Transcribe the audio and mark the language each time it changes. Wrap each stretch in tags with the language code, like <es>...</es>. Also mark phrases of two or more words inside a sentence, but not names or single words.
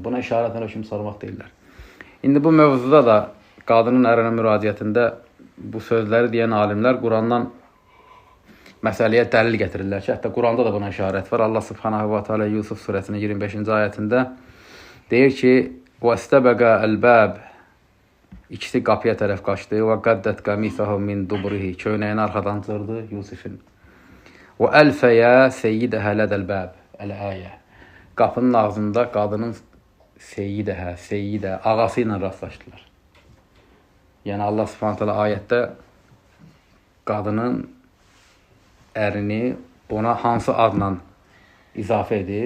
<az>Buna işarətlə hökm çıxarmaq deyirlər. İndi bu mövzuda da qadının ərinə müraciətində bu sözləri deyən alimlər Qurandan məsələyə dəlil gətirirlər ki, hətta Quranda da buna işarət var.</az> <ar>الله سبحانه و تعالى</ar> <az>Yusuf surəsinin 25-ci ayətində deyir ki,</az> <ar>وَاسْتَبَقَ الْبَابِ</ar> <az>İkisi qapıya tərəf qaçdı.</az> <ar>وَقَدَّتْ قَمِيثَهُ مِنْ دُبُرِهِ</ar> <az>Köynəyini arxadan cırdı Yusufin.</az> <ar>وَأَلْفَيَا سَيِّدَهَا لَدَ الْبَابِ</ar> <az>Əl-əyə Qapının ağzında qadının seyyidə, ağası ilə rastlaşdılar. Yəni</az> <ar>الله سبحانه تعالى</ar> <az>ayətdə qadının ərini ona hansı adla izafə edir?</az>